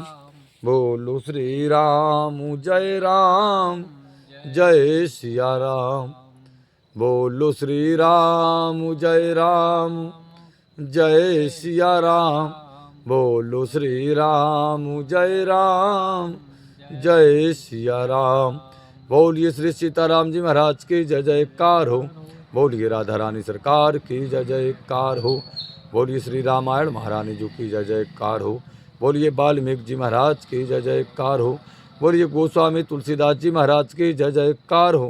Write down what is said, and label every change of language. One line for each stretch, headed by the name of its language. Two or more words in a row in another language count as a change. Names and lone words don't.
Hindi: बोलो श्री राम जय राम, जय सिया राम। बोलो श्री राम जय राम, जय सिया राम। बोलो श्री राम जय राम, जय सिया राम। बोलिए श्री सीताराम जी महाराज की जय जयकार हो। बोलिए राधा रानी सरकार की जय जयकार हो। बोलिए श्री रामायण महारानी जी की जय जयकार हो। बोलिए वाल्मीकि जी महाराज की जय जयकार हो। बोलिए गोस्वामी तुलसीदास जी महाराज की जय जयकार हो।